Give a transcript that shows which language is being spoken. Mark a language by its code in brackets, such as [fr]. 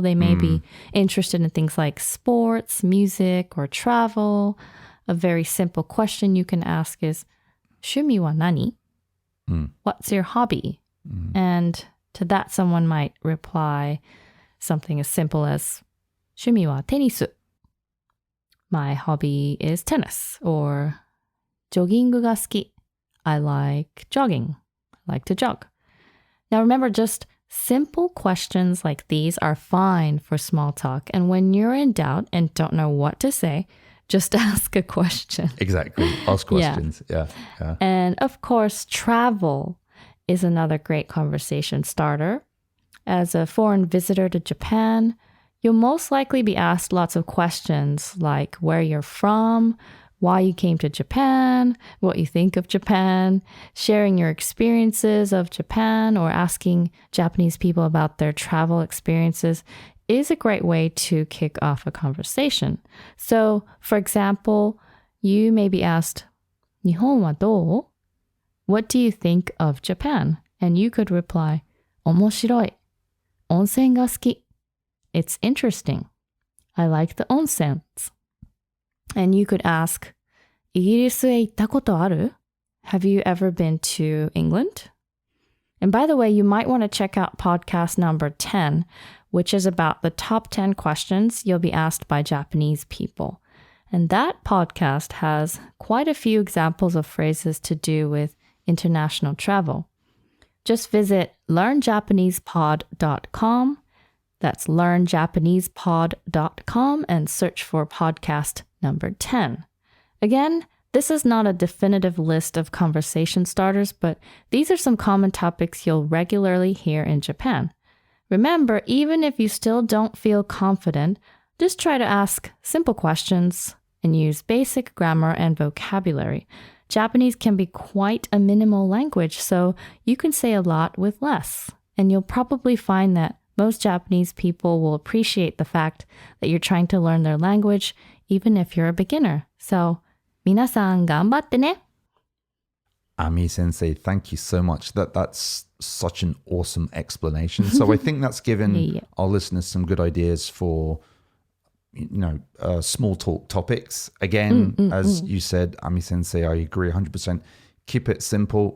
[en] They may be interested in things like sports, music, or travel. A very simple question you can ask is, [ja] 趣味は何? [en] What's your hobby? And to that, someone might reply something as simple as, [ja] 趣味はテニス. [en] My hobby is tennis. [ja] Or ジョギングが好き. [en] I like jogging. I like to jog. Now remember, just simple questions like these are fine for small talk. And when you're in doubt and don't know what to say, just ask a question. Exactly. Ask questions. Yeah. And of course, travel is another great conversation starter. As a foreign visitor to Japan, you'll most likely be asked lots of questions like where you're from, why you came to Japan, what you think of Japan, sharing your experiences of Japan, or asking Japanese people about their travel experiences is a great way to kick off a conversation. So, for example, you may be asked, [ja] 日本はどう? [en] What do you think of Japan? And you could reply, [ja] 面白い. 温泉が好き. [en] It's interesting. I like the onsens. And you could ask, [ja] イギリスへ行ったことある? [en] Have you ever been to England? And by the way, you might want to check out podcast number 10, which is about the top 10 questions you'll be asked by Japanese people. And that podcast has quite a few examples of phrases to do with international travel. Just visit learnjapanesepod.com. That's learnjapanesepod.com and search for podcast number 10. Again, this is not a definitive list of conversation starters, but these are some common topics you'll regularly hear in Japan. Remember, even if you still don't feel confident, just try to ask simple questions and use basic grammar and vocabulary. Japanese can be quite a minimal language, so you can say a lot with less. And you'll probably find that most Japanese people will appreciate the fact that you're trying to learn their language, even if you're a beginner. [ja] So, 皆さん頑張ってね。 [en] Ami Sensei, thank you so much. That's such an awesome explanation. So I think that's given our listeners some good ideas for, small talk topics. Again, as you said, Ami Sensei, I agree 100%. Keep it simple.